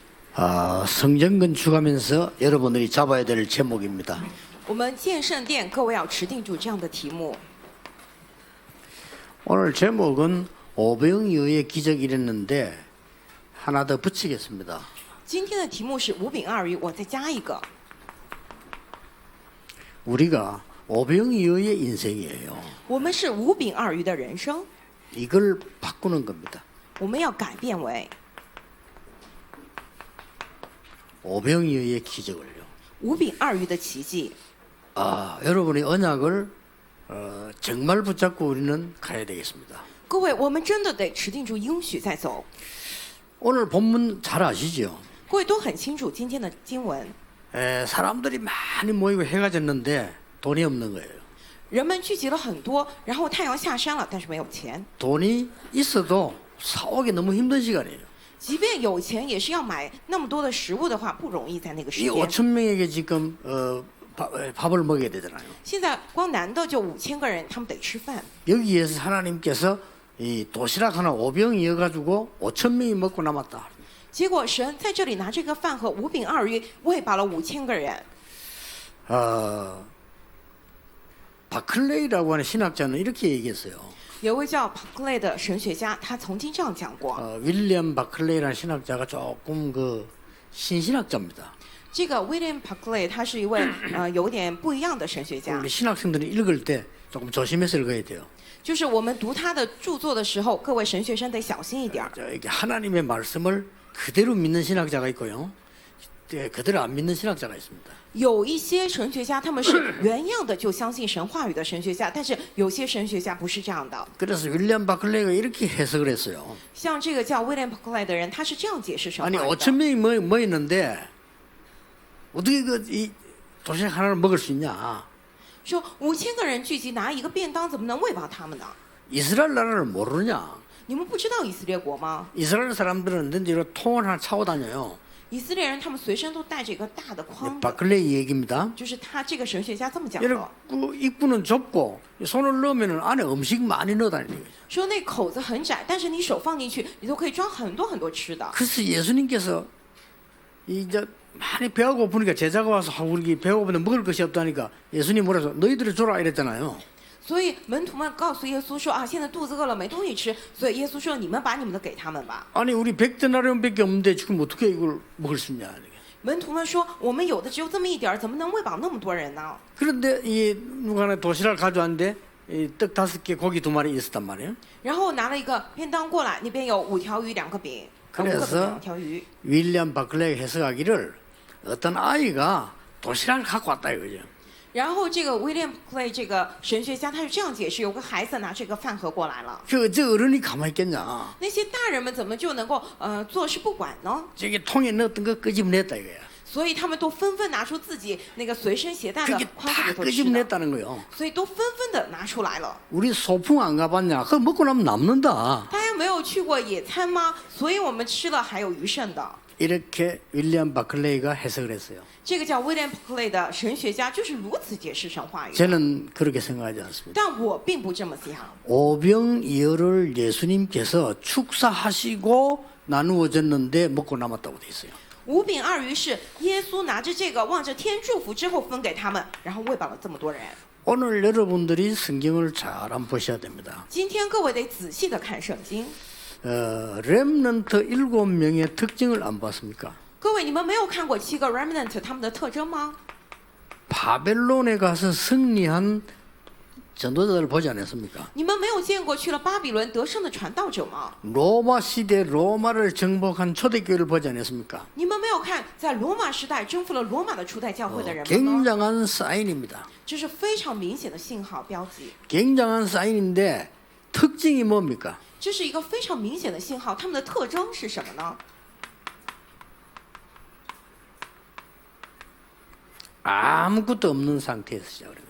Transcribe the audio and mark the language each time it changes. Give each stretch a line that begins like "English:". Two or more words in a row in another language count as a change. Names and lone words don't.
Korean: 성전 건축하면서 여러분들이 잡아야 될 제목입니다.
Chinese: 我们建圣殿，各位要持定住这样的题目。
Korean: 오늘 제목은 오병이어의 기적이랬는데 하나 더 붙이겠습니다.
Chinese: 今天的题目是五饼二鱼，我再加一个。
Korean: 우리가 오병이어의 인생이에요.
Chinese: 我们是五饼二鱼的人生，
Korean: 이걸 바꾸는 겁니다.
Chinese: 我们要改变为
Korean: 오병이어의 기적을요.
Chinese: 五饼二鱼的奇迹。
Korean: 여러분의 언약을 정말 붙잡고 우리는 가야 되겠습니다.
Chinese: 各位，我们真的得持定住应许再走。
Korean: 오늘 본문 잘 아시죠?
Chinese: 各位都很清楚今天的经文，
Korean: 사람들이 많이 모이고 해가 졌는데 돈이 없는 거예요.
Chinese: 人们聚集了很多，然后太阳下山了，但是没有钱。
Korean: 돈이 있어도 사오기 너무 힘든 시간이에요.
Chinese: 即便有钱，也是要买那么多的食物的话，不容易在那个时
Korean: 이
Chinese: 间。
Korean: 5천 명에게 지금 밥을 먹여야 되잖아요.
Chinese: 现在光男的就5000个人，他们得吃饭。
Korean: 여기에서 하나님께서 이 도시락 하나 5병 이어가지고 5천 명이 먹고 남았다.
Chinese: 结果神在这里拿这个饭和五饼二鱼喂饱了5000个人。
Korean: 바클레이라고 하는 신학자는 이렇게 얘기했어요.
Chinese: 有位叫 Buckley 的神学家，他曾经这样讲过。
Korean: 윌리엄 바클레이라는 신학자가 조금 신신학자입니다.
Chinese: 这个 William Buckley 他是一位有点不一样的神学家，
Korean: 우리 신학생들이 읽을 때 조금 조심해서 읽어야 돼요.
Chinese: 就是我们读他的著作的时候，各位神学生得小心一点。
Korean: 이게 하나님의 말씀을 그대로 믿는 신학자가 있고요. 그대로 안 믿는 신학자가 있습니다.
Chinese: 有一些神学家他们是原样的就相信神话语的神学家，但是有些神学家不是这样的。
Korean: 그래서 윌리엄 바클레이가 이렇게 해석을 했어요.
Chinese: 像这个叫 William Buckley 的人，他是这样解释神话
Korean: 아니
Chinese: 语的。
Korean: 5천 명이 모였는데 어떻게 이 도시락 하나를 먹을 수 있냐?
Chinese: 说5000个人聚集拿一个便当，怎么能喂饱他们呢？
Korean: 이스라엘 나라를 모르냐?
Chinese: 你们不知道以色列国吗？
Korean: 이스라엘 사람들은 넌지로 통을 하나 차고 다녀요.
Chinese: 以色列人他们随身都带着一个大的筐子，
Korean: 바클레이 얘기입니다.
Chinese: 就是他这个神学家这么讲的。
Korean: 여러분 입구는 좁고 손을 넣으면 안에 음식 많이 넣어 다니는 거죠.
Chinese: 说那口子很窄，但是你手放进去，你都可以装很多很多吃的。
Korean: 그래서 예수님께서 이제 많이 배가 고프니까 제자가 와서 우리 배가 고픈데 먹을 것이 없다니까 예수님 뭐라서 너희들이 줘라 이랬잖아요.
Chinese: 所以门徒们告诉耶稣说：“啊，现在肚子饿了，没东西吃。” 所以耶稣说：“你们把你们的给他们吧。
Korean: 아니 우리 100데나리온밖에 없는데 지금 어떻게 이걸 먹을 수 있냐. ”
Chinese: 门徒们说：“我们有的只有这么一点儿，怎么能喂饱那么多人呢？”
Korean: 그런데 이 누가 하나 도시락을 가져왔는데 떡 5개 고기 2마리 있었단 말이에요.
Chinese: 然后拿了一个便当过来，那边有5条鱼、2个饼，5个饼、
Korean: 그래서
Chinese: 2条鱼。
Korean: 윌리엄 바클레이가 해석하기를 어떤 아이가 도시락을 갖고 왔다 이거죠.
Chinese: 然后这个 William Clay 这个神学家他是这样解释：有个孩子拿这个饭盒过来了，
Korean: 저 어른이 가만히 있겠냐.
Chinese: 那些大人们怎么就能够坐视不管呢？
Korean: 저기 통에 넣었던 거 끄집어냈다 이거야.
Chinese: 所以他们都纷纷拿出自己那个随身携带的
Korean: 그게
Chinese: 筐子
Korean: 다
Chinese: 里头吃的，
Korean: 끄집어냈다는 거예요.
Chinese: 所以都纷纷的拿出来了。
Korean: 우리 소풍 안 가봤냐? 그거 먹고 나면 남는다.
Chinese: 大家没有去过野餐吗？所以我们吃了还有余剩的。
Korean: 이렇게 윌리엄 바클레이가 해석을 했어요.
Chinese: 这个叫 William Buckley 的神学家就是如此解释神话语的。
Korean: 저는 그렇게 생각하지 않습니다.
Chinese: 但我并不这么想。
Korean: 오병이어를 예수님께서 축사하시고 나누어졌는데 먹고 남았다고 돼 있어요.
Chinese: 五饼二鱼是耶稣拿着这个望着天祝福之后分给他们，然后喂饱了这么多人。
Korean: 오늘 여러분들이 성경을 잘 한번 보셔야 됩니다.
Chinese: 今天各位得仔细的看圣经。
Korean: 렘넌트 7명의 특징을 안 봤습니까?
Chinese: 各位，你们没有看过7个 remnant 他们的特征吗？
Korean: 바벨론에 가서 승리한 전도자들을 보지 않았습니까?
Chinese: 你们没有见过去了巴比伦得胜的传道者吗？
Korean: 로마 시대 로마를 정복한 초대교회를 보지 않았습니까?
Chinese: 你们没有看在罗马时代征服了罗马的初代教会的人们吗？
Korean: 굉장한 사인입니다.
Chinese: 这是非常明显的信号标记，
Korean: 굉장한 사인인데 특징이 뭡니까?
Chinese: 这是一个非常明显的信号。他们的特征是什么呢？
Korean: 아무것도 없는 상태에서 시작을 해요.